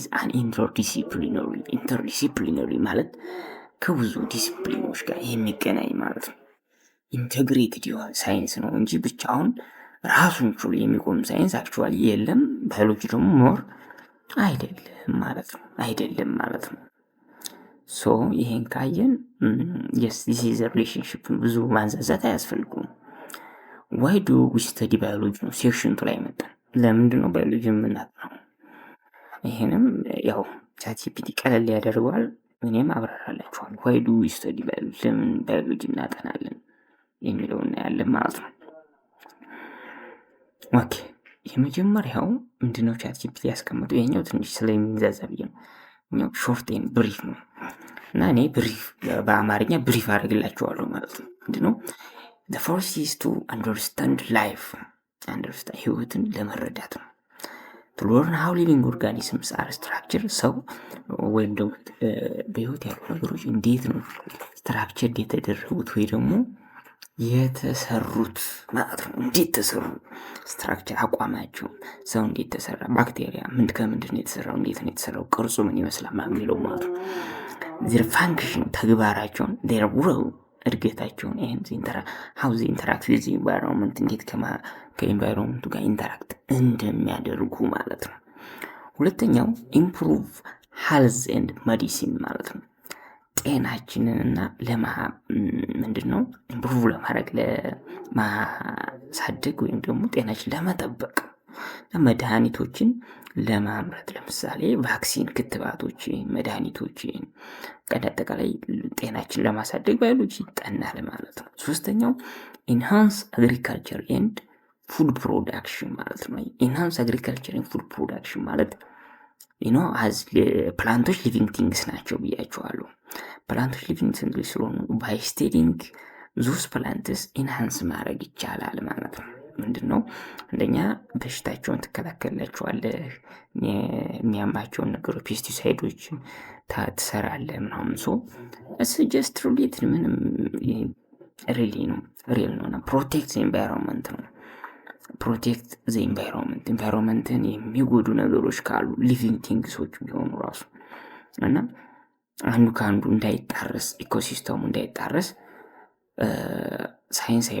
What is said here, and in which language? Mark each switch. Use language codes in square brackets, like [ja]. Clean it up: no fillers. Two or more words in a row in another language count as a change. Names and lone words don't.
[en] an interdisciplinary [am] ማለት ከብዙ ዲሲፕሊኖች ጋር የሚገናኝ ማለት ነው። ኢንተግሬትድ የሆነ ሳይንስ ነው እንጂ ብቻውን ራሱን ችሎ የሚቆም ሳይንስ አክቹዋሊ የለም። ባዮሎጂ ደግሞ ሞር አይደለም ማለት ነው። ሶ ይሄን ካየን [en] yes this is a relationship [am] ብዙ ማንዛዛት አያስፈልጉም። [en] why do we study biology [am] ነው ሴክሽን ላይ መጣን። ለምንድን ነው ባዮሎጂ የምናጠናው? ይሄንም ያው ቻትጂፒቲ ቀለል ያደርገዋል። እኔም አብራራላችኋለሁ። [en] why do we study biology [am] ለምን ባዮሎጂ እናጠናለን የሚለውን ያለን ማለት ነው። ኦኬ የመጀመሪያው ምንድነው ቻትጂፒቲ ያስቀመጠው? ይሄኛው ትንሽ ስለሚንዛዛ ብዬ ነው። እኛው [en] short and brief [am] ነው እና እኔ ብሪፍ በአማርኛ ብሪፍ አድርግላችኋለሁ ማለት ነው። ምንድነው [en] the first is to understand life [am] ህይወትን ለመረዳት ነው። [en] to learn how living organisms are structured [am] ሰው ወይም ደግሞ በህይወት ያሉ ነገሮች እንዴት ነው ስትራክቸር የተደረጉት ወይ ደግሞ የተሰሩት ማለት ነው። እንዴት ተሰሩ ስትራክቸር አቋማቸው ሰው እንዴት ተሰራ፣ ባክቴሪያ ከምንድን ነው የተሰራው፣ እንዴት ነው የተሰራው፣ ቅርጹ ምን ይመስላል የሚለው ማለት ነው። [en] their function [am] ተግባራቸውን [en] their role [am] እድገታቸውን [en] how they interact with the environment [am] እንዴት ከኤንቫይሮንመንቱ ጋር ኢንተራክት እንደሚያደርጉ ማለት ነው። ሁለተኛው [en] improve health and medicine [am] ማለት ነው። ጤናችንንና ምንድነው ኢምፕሩቭ ለማድረግ ለማሳደግ ወይም ደግሞ ጤናችን ለመጠበቅ መድኃኒቶችን ለማምረት ለምሳሌ ቫክሲን፣ ክትባቶች፣ መድኃኒቶች አጠቃላይ ጤናችን ለማሳደግ ባዮሎጂ ይጠናል ማለት ነው። ሶስተኛው [en] enhance agriculture and food production [am] ማለት ነው። [en] enhance agriculture and food production [am] ማለት as ፕላንቶች [en] living things [am] ናቸው ብያቸዋለሁ። ፕላንቶች [en] living things [am] ስለሆኑ [en] by studying those plants enhance [am] ማድረግ ይቻላል ማለት ነው። ምንድነው አንደኛ በሽታቸውን ትከላከላቸዋለህ፣ የሚያማቸውን ነገሮች ፔስቲሳይዶች ትሰራለህ ምናምን። እሱ [en] just related [am] ምንም ሪል ነው። [en] protect environment [am] ነው። [en] protect the environment [am] የሚጎዱ ነገሮች ካሉ [en] living things [am] ቢሆኑ ራሱ እና አንዱ ከአንዱ እንዳይጣረስ ኢኮሲስተሙ እንዳይጣረስ ሳይንሳዊ